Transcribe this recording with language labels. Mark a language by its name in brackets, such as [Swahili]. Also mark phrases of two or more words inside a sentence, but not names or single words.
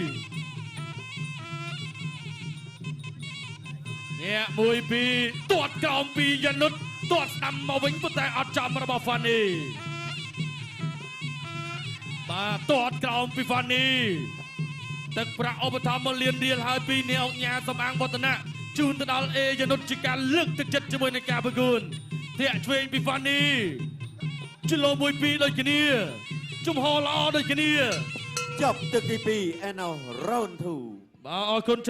[Khmer] ញាក់1 2ទាត់ក្រោមពីយ៉ានុតទាត់ស្ដាំមកវិញប៉ុន្តែអត់ចំរបស់ហ្វានីបាទទាត់ក្រោមពីហ្វានីទឹកប្រាក់ឧបត្ថម្ភ1 លានរៀលហើយពីអ្នកអុកញ៉ាសំអាងវឌ្ឍនៈជូនទៅដល់អេយ៉ានុតជាការលើកទឹកចិត្តជាមួយនឹងការប្រកួតធាក់ឆ្វេងពីហ្វានីជលោ1 2ដូចគ្នាជំហរល្អដូចគ្នា ចប់ទឹកទី2 [English] and now round 2 [Khmer] បាទអរគុណ